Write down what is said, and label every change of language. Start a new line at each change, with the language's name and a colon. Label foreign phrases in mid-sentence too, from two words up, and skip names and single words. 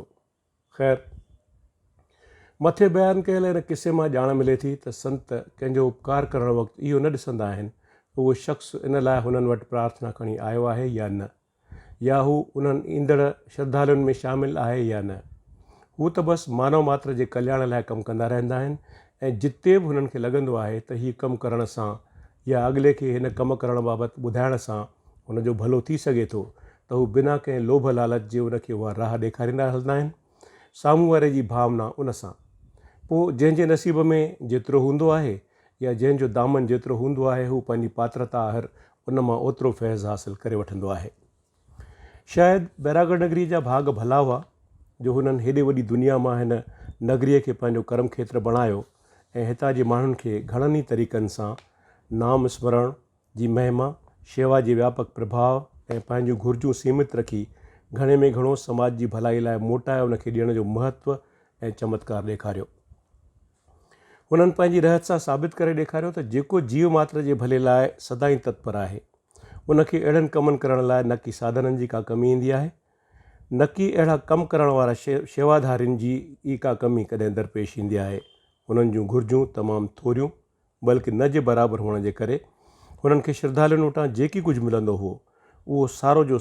Sindhi: ख़ैर, मथे बयानु कयल हिन किसे मां ॼाण मिले थी त संत कंहिंजो उपकार करणु वक़्तु इहो न ॾिसंदा आहिनि उहो शख़्स इन लाइ हुननि वटि प्रार्थना खणी आयो आहे या न, या हू उन्हनि ईंदड़ श्रद्धालुनि में शामिलु आहे या न। हू त बसि मानव मात्र जे कल्याण लाइ कमु कंदा रहंदा आहिनि ऐं जिते बि हुननि खे लॻंदो आहे त हीउ कमु करण सां या अॻिले खे हिन कमु करण बाबति ॿुधाइण सां हुनजो भलो थी सघे थो त हू बिना कंहिं लोभ लालच जे उनखे उहा राह ॾेखारींदा हलंदा आहिनि। साम्हूं वारे जी भावना उन सां पोइ जंहिंजे नसीब में जेतिरो हूंदो आहे या जंहिंजो दामन जेतिरो हूंदो आहे हू पंहिंजी पात्रता हर उन मां ओतिरो फैज़ हासिलु करे वठंदो आहे। शायदि बैरागढ़ नगरीअ जा भाग भला हुआ जो हुननि हेॾे वॾी दुनिया मां हिन नगरीअ खे पंहिंजो कर्म खेत्र बणायो ऐं हितां जे माण्हुनि खे घणनि ई तरीक़नि सां नाम स्मरण जी महिमा, शेवा जे व्यापक प्रभाव ऐं पंहिंजूं घुर्जूं सीमित रखी घणे में घणो समाज जी भलाई लाइ मोटाए उनखे ॾियण जो महत्व ऐं चमत्कार ॾेखारियो। हुननि पंहिंजी रहत सां साबित करे ॾेखारियो त जेको जीव मात्र जे भले लाइ सदाई तत्पर आहे उनखे अहिड़नि कमनि करण लाइ न कि साधननि जी का कमी ईंदी आहे, न कि अहिड़ा कमु करण वारा शेवाधारियुनि जी ई का कमी कॾहिं दरपेश ईंदी आहे। हुननि जूं घुर्जूं तमामु थोरियूं बल्कि न जे बराबरि हुअण जे करे हुननि खे श्रद्धालुनि वटां जेकी कुझु मिलंदो हो उहो सारो जो